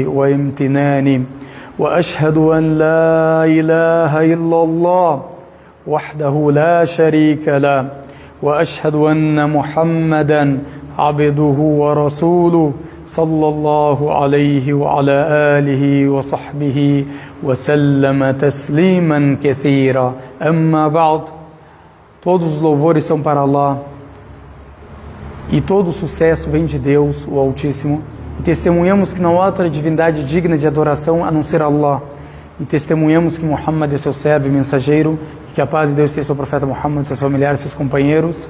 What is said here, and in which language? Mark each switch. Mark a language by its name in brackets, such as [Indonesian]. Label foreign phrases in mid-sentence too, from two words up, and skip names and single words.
[Arabic] وامتنانه وأشهد أن لا إله إلا الله وحده لا شريك له وأشهد أن محمدا عبده ورسوله صلى الله عليه وعلى آله وصحبه وسلم تسليما كثيرا أما بعد. [Portuguese] Todos os louvores são para Allah e todo o sucesso vem de Deus, o Altíssimo, e testemunhamos que não há outra divindade digna de adoração a não ser Allah, e testemunhamos que Muhammad é seu servo e mensageiro, e que a paz de Deus seja seu profeta Muhammad, seus familiares, seus companheiros.